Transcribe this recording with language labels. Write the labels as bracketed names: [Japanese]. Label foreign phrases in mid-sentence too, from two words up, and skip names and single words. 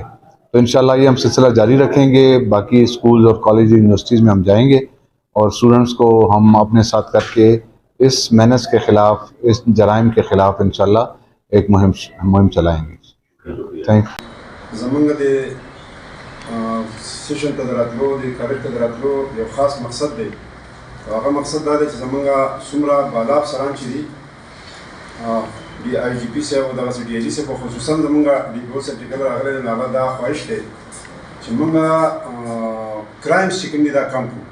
[Urdu] تو انشاءاللہ یہ ہم سلسلہ جاری رکھیں گے. باقی اسکولز اور کالج یونیورسٹیز میں ہم جائیں گے اور اسٹوڈنٹس کو ہم اپنے ساتھ کر کے اس مینس کے خلاف، اس جرائم کے خلاف انشاءاللہ ایک مہم چلائیں گے. [English] تھینک [Pashto] سیشن ته دراتلو د کالج ته دراتلو یو خاص مقصد دی. هغه مقصد دا دی چې زمونږ څومره بالا افسران چې دي ډي آی جي پي صاحب او دغسې ډي آی جي صاحب خصوصا زمونږ ډي پي او صاحب چې کله راغلی دی نو هغه دا خواهش دی چې مونږ کرایمز چې کوم دي دا کم کړو.